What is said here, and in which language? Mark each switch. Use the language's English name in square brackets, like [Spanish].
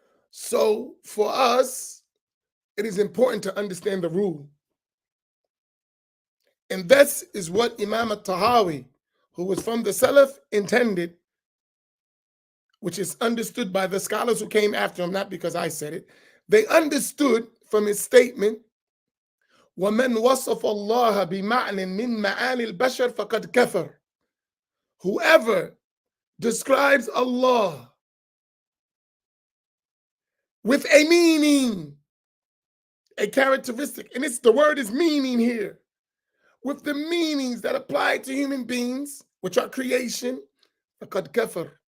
[English] So for us, it is important to understand the rule. And this is what Imam al-Tahawi, who was from the Salaf, intended, which is understood by the scholars who came after him, not because I said it. They understood from his statement, [Arabic] وَمَنْ وَصَفَ اللَّهَ بِمَعْنٍ مِنْ مَعَانِ الْبَشَرِ فَقَدْ كَفَرَ. [English] Whoever describes Allah with a meaning, a characteristic, and it's the word is meaning here, with the meanings that apply to human beings, which are creation, [Arabic] فَقَدْ كَفَرَ.